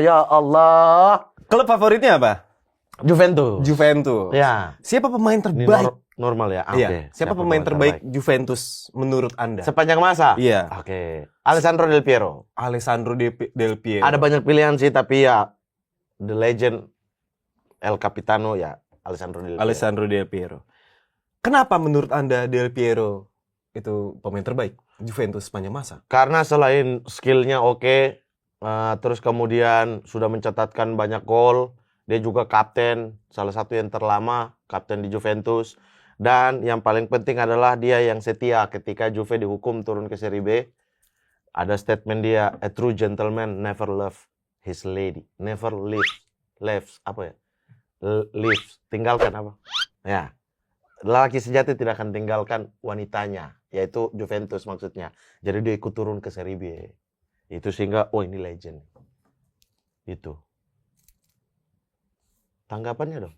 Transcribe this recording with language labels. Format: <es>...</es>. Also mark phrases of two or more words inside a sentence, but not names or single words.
<id>Ya Allah. Klub favoritnya apa? Juventus. Juventus. Ya. Siapa pemain Ini terbaik? normal ya. Iya. Oke. Siapa pemain terbaik Juventus menurut Anda? sepanjang masa? Iya. Oke. Alessandro Del Piero. Alessandro Del Piero. Ada banyak pilihan sih, tapi ya</id> <en>the legend</en> <id>El Capitano ya Alessandro Del Piero. Alessandro Del Piero. Kenapa menurut Anda Del Piero itu pemain terbaik Juventus sepanjang masa? Karena selain skillnya oke, terus kemudian sudah mencatatkan banyak gol, dia juga kapten, salah satu yang terlama kapten di Juventus. Dan yang paling penting adalah dia yang setia ketika Juve dihukum turun ke Serie B. Ada statement dia,</id> <en>a true gentleman never love his lady, never leaves</en> <id>apa ya? Leaves, tinggalkan apa? Ya, lelaki sejati tidak akan tinggalkan wanitanya, yaitu Juventus maksudnya. Jadi dia ikut turun ke Serie B. Itu sehingga, oh ini legend. Itu. Tanggapannya dong.</id>